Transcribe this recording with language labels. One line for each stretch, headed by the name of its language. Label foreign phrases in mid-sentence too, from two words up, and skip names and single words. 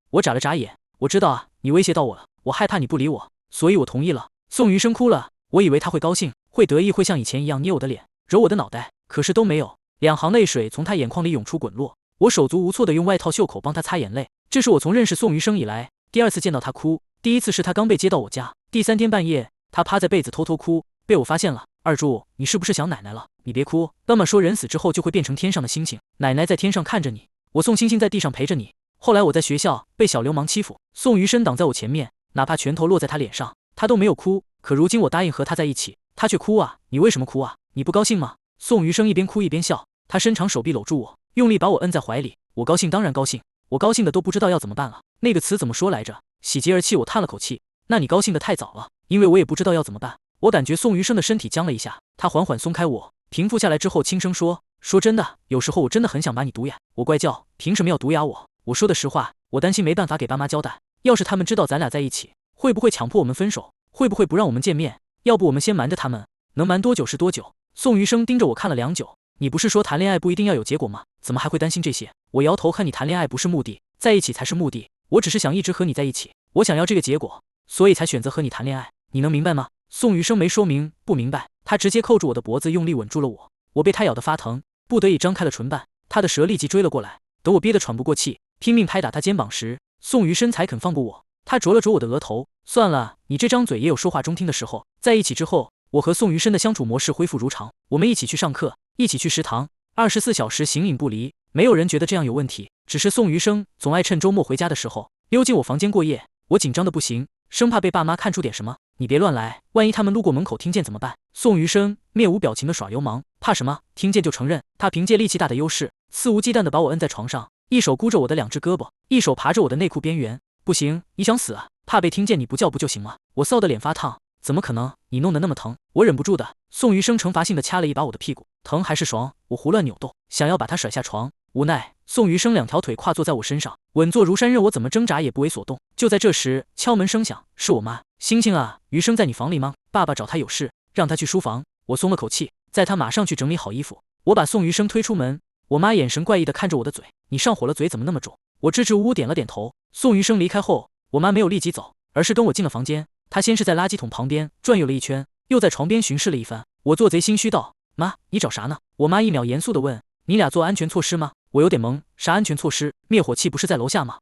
Chinese: 我眨了眨眼，我知道啊，你威脅到我了，我害怕你不理我，所以我同意了。宋餘生哭了，我以為他會高興，會得意，會像以前一樣捏我的臉，揉我的腦袋，可是都沒有。兩行淚水從他眼眶裡湧出滾落，我手足無措地用外套袖口幫他擦眼淚。這是我從認識宋餘生以來第二次見到他哭，第一次是他剛被接到我家，第3天半夜他趴在被子偷偷哭，被我發現了。二柱，你是不是想奶奶了？你別哭，媽媽說人死之後就會變成天上的星星，奶奶在天上看着你，我送星星在地上陪着你。後來我在學校被小流氓欺負，宋餘生擋在我前面，哪怕拳頭落在他臉上，他都沒有哭。可如今我答應和他在一起，他卻哭啊！你為什麼哭啊？你不高興嗎？宋餘生一邊哭一邊笑，他伸長手臂摟住我，用力把我摁在懷裡。我高興，當然高興，我高興的都不知道要怎麼辦了。那個詞怎麼說來着？喜極而泣。我嘆了口氣。那你高興的太早了，因為我也不知道要怎麼辦。我感覺宋餘生的身體僵了一下，他緩緩鬆開我，平復下來之後輕聲說：說真的，有時候我真的很想把你毒啞。我怪叫，憑什麼要毒啞我？我說的實話，我擔心沒辦法給爸媽交代，要是他們知道咱倆在一起，會不會強迫我們分手？會不會不讓我們見面？要不我們先瞞着他們，能瞞多久是多久？宋餘生盯着我看了良久，你不是說談戀愛不一定要有結果嗎？怎麼還會擔心這些？我搖頭，和你談戀愛不是目的，在一起才是目的。我只是想一直和你在一起，我想要這個結果，所以才選擇和你談戀愛。你能明白嗎？宋餘生沒說明不明白，他直接扣住我的脖子，用力吻住了我。我被他咬得發疼，不得已張開了唇瓣，他的舌立即追了過來。等我憋得喘不過氣，拼命拍打他肩膀時，宋餘生才肯放過我。他啄了啄我的額頭，算了，你這張嘴也有說話中聽的時候。在一起之後，我和宋餘生的相處模式恢復如常，我們一起去上課，一起去食堂，24小時形影不離，沒有人覺得這樣有問題。只是宋餘生總愛趁周末回家的時候溜進我房間過夜，我緊張的不行，生怕被爸媽看出點什麼。你別亂來，萬一他們路過門口聽見怎麼辦？宋餘生面無表情的耍流氓，怕什麼？聽見就承認。他憑借力氣大的優勢，肆無忌憚地把我摁在床上，一手箍着我的2隻胳膊，一手爬着我的內褲邊緣。不行，你想死啊？怕被聽見你不叫不就行嗎？我臊得臉發燙，怎麼可能？你弄得那麼疼，我忍不住的。宋餘生懲罰性的掐了一把我的屁股，疼還是爽？我胡亂扭動，想要把他甩下床，無奈宋餘生2條腿跨坐在我身上，穩坐如山，任我怎麼掙扎也不為所動。就在這時，敲門聲響，是我媽。星星啊，餘生在你房裡嗎？爸爸找他有事，讓他去書房。我鬆了口氣，在他馬上去整理好衣服。我把宋餘生推出門，我媽眼神怪異的看着我的嘴，你上火了，嘴怎麼那麼腫？我支支吾吾點了點頭。宋餘生離開後，我媽沒有立即走，而是跟我進了房間。她先是在垃圾桶旁邊轉悠了一圈，又在床邊巡視了一番。我做賊心虛道：媽，你找啥呢？我媽一秒嚴肅地問：你倆做安全措施嗎？我有點懵，啥安全措施？滅火器不是在樓下嗎？